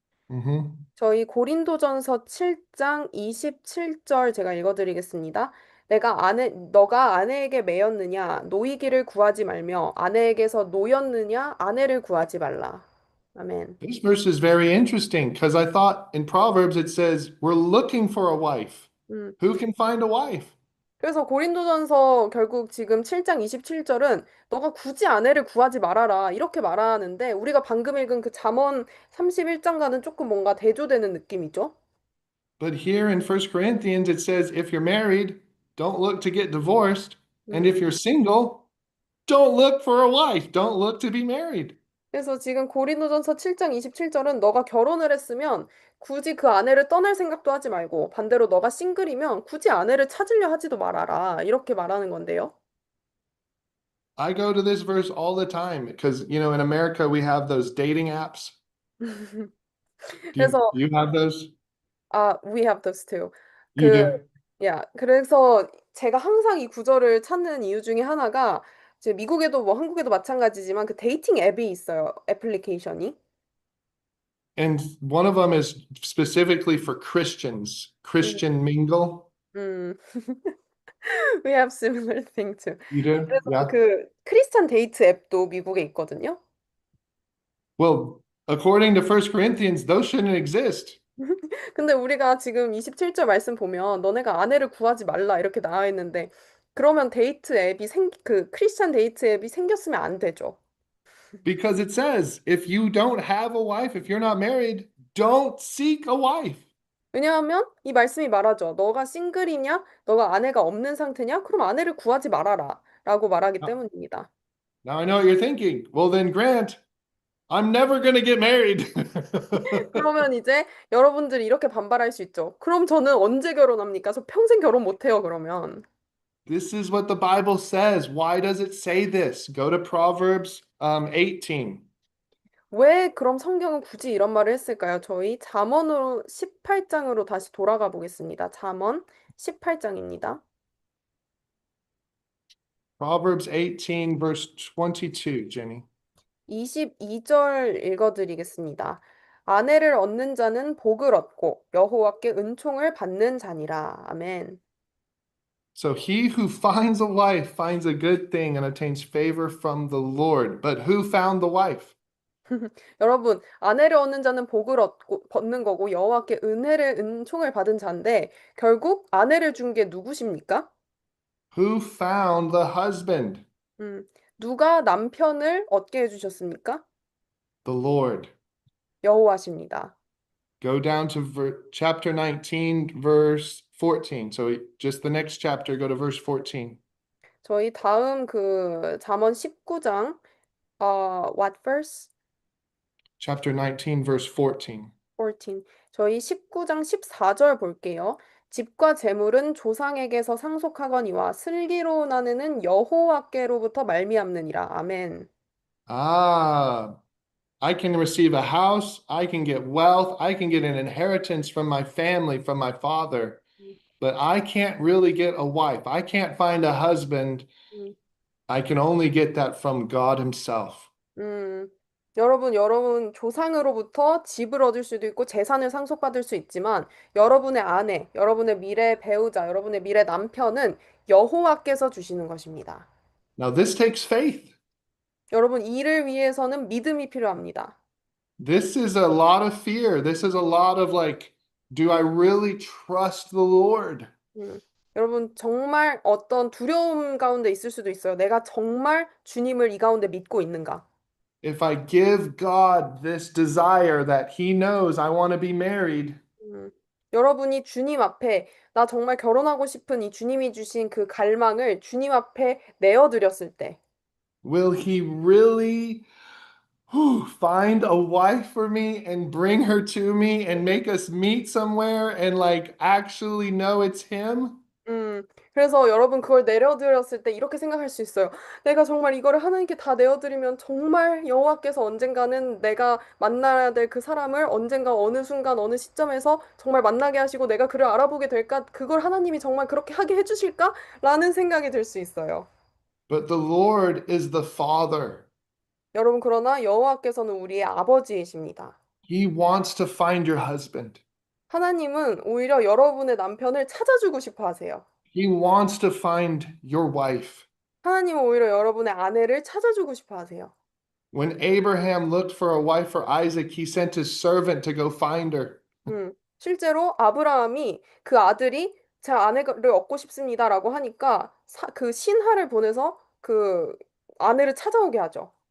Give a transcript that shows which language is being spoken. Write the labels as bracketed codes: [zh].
[ko] Mm-hmm. 저희 고린도전서 7장 27절 제가 읽어드리겠습니다. 너가 아내에게 매였느냐? 노이기를 구하지 말며 아내에게서 노였느냐? 아내를 구하지 말라. 아멘. [en] This verse is very interesting because I thought in Proverbs it says we're looking for a wife. 음. Who can find a wife? [ko] 그래서 고린도전서 결국 지금 7장 27절은 너가 굳이 아내를 구하지 말아라 이렇게 말하는데 우리가 방금 읽은 그 잠언 31장과는 조금 뭔가 대조되는 느낌이죠. [en] But here in 1 Corinthians it says if you're married, don't look to get divorced. And if you're single, don't look for a wife. Don't look to be married. [ko] 그래서 지금 고린도전서 7장 27절은 너가 결혼을 했으면 굳이 그 아내를 떠날 생각도 하지 말고 반대로 너가 싱글이면 굳이 아내를 찾으려 하지도 말아라 이렇게 말하는 건데요. [en] I go to this verse all the time because, you know, in America we have those dating apps. [ko] 그래서 [en] You have those? we have those too. You [ko] 그 [en] do? [ko] 그래서 제가 항상 이 구절을 찾는 이유 중에 하나가 이제 미국에도 뭐 한국에도 마찬가지지만 그 데이팅 앱이 있어요. 애플리케이션이. [en] And one of them is specifically for Christians, Christian Mingle. 음. We have similar thing too. You do? [ko] 그래서 [en] Yeah. [ko] 그 크리스찬 데이트 앱도 미국에 있거든요. [en] Well, according to 1 Corinthians, those shouldn't exist. [ko] 근데 우리가 지금 27절 말씀 보면 너네가 아내를 구하지 말라 이렇게 나와 있는데 그러면 데이트 앱이 그 크리스찬 데이트 앱이 생겼으면 안 되죠. [en] Because it says, if you don't have a wife, if you're not married, don't seek a wife. [ko] 왜냐하면 이 말씀이 말하죠. 너가 싱글이냐? 너가 아내가 없는 상태냐? 그럼 아내를 구하지 말아라. 라고 말하기 [en] Now, [ko] 때문입니다. [en] now I know what you're thinking. Well, then, Grant, I'm never going to get married. [ko] 그러면 이제 여러분들이 이렇게 반발할 수 있죠. 그럼 저는 언제 결혼합니까? 저 평생 결혼 못 해요, 그러면. [en] This is what the Bible says. Why does it say this? Go to Proverbs 18. [ko] 왜 그럼 성경은 굳이 이런 말을 했을까요? 저희 잠언으로 18장으로 다시 돌아가 보겠습니다. 잠언 18장입니다. [en] Proverbs 18, verse 22, Jenny. [ko] 22절 읽어드리겠습니다. 아내를 얻는 자는 복을 얻고 여호와께 은총을 받는 자니라. 아멘. [en] So he who finds a wife finds a good thing and obtains favor from the Lord. But who found the wife? [ko] 여러분, 아내를 얻는 자는 복을 얻는 거고 여호와께 은총을 받은 자인데 결국 아내를 준 게 누구십니까? [en] Who found the husband? [ko] 누가 남편을 얻게 해주셨습니까? [en] The Lord. [ko] 여호와십니다. [en] Go down to chapter 19, verse 14. So just the next chapter, go to verse 14. [ko] 저희 다음 그 잠언 19장 [en] what verse? Chapter 19, verse 14. [ko] 14. 저희 19장 14절 볼게요. 집과 재물은 조상에게서 상속하거니와 슬기로운 아내는 여호와께로부터 말미암느니라. 아멘. [en] Ah, I can receive a house, I can get wealth, I can get an inheritance from my family, from my father, but I can't really get a wife. I can't find a husband. 음, I can only get that from God Himself. [ko] 여러분 조상으로부터 집을 얻을 수도 있고 재산을 상속받을 수 있지만 여러분의 아내, 여러분의 미래 배우자, 여러분의 미래 남편은 여호와께서 주시는 것입니다. [en] Now, this takes faith. [ko] 여러분, 이를 위해서는 믿음이 필요합니다. [en] This is a lot of fear. This is a lot of like, do I really trust the Lord? [ko] 여러분, 정말 어떤 두려움 가운데 있을 수도 있어요. 내가 정말 주님을 이 가운데 믿고 있는가? [en] If I give God this desire that He knows I want to be married, [ko] 여러분이 주님 앞에 나 정말 결혼하고 싶은 이 주님이 주신 그 갈망을 주님 앞에 내어드렸을 때 [en] will He really find a wife for me and bring her to me and make us meet somewhere and like actually know it's Him? [ko] 그래서 여러분 그걸 내려드렸을 때 이렇게 생각할 수 있어요. 내가 정말 이거를 하나님께 다 내어드리면 정말 여호와께서 언젠가는 내가 만나야 될 그 사람을 언젠가 어느 순간 어느 시점에서 정말 만나게 하시고 내가 그를 알아보게 될까? 그걸 하나님이 정말 그렇게 하게 해주실까? 라는 생각이 들 수 있어요. [en] But the Lord is the Father. [ko] 여러분 그러나 여호와께서는 우리의 아버지이십니다. [en] He wants to find your husband. [ko] 하나님은 오히려 여러분의 남편을 찾아주고 싶어 하세요. [en] He wants to find your wife. [ko] 하나님은 오히려 여러분의 아내를 찾아주고 싶어 하세요. [en] When Abraham looked for a wife for Isaac, he sent his servant to go find her. [ko] 실제로 아브라함이 그 아들이 제 아내를 얻고 싶습니다라고 하니까 그 신하를 보내서 그 아내를 찾아오게 하죠.